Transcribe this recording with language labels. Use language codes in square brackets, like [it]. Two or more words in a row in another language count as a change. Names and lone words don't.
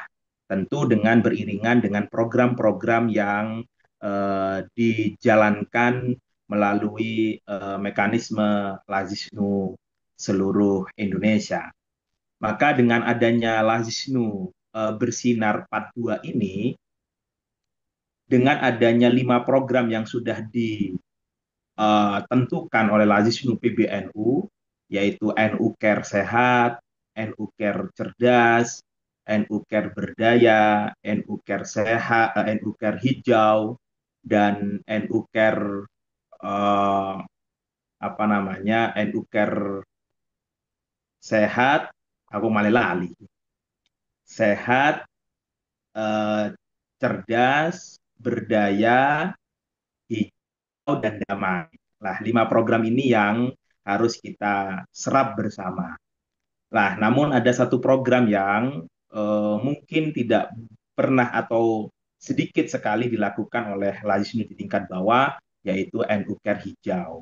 [id] Tentu dengan beriringan dengan program-program yang dijalankan melalui mekanisme Lazisnu seluruh Indonesia. Maka dengan adanya Lazisnu Bersinar Part 2 ini, dengan adanya 5 program yang sudah ditentukan oleh Lazisnu PBNU, yaitu NU Care Sehat, NU Care Cerdas, NU Care Berdaya, NU Care Sehat, NU Care Hijau, dan NU Care eh, apa namanya, NU Care Sehat, [jv] aku malah lali, [id] sehat, eh, cerdas, berdaya, hijau, dan damai. Nah, 5 program ini yang harus kita serap bersama. Nah, namun ada satu program yang mungkin tidak pernah atau sedikit sekali dilakukan oleh Lazisnu di tingkat bawah, yaitu NU Care Hijau.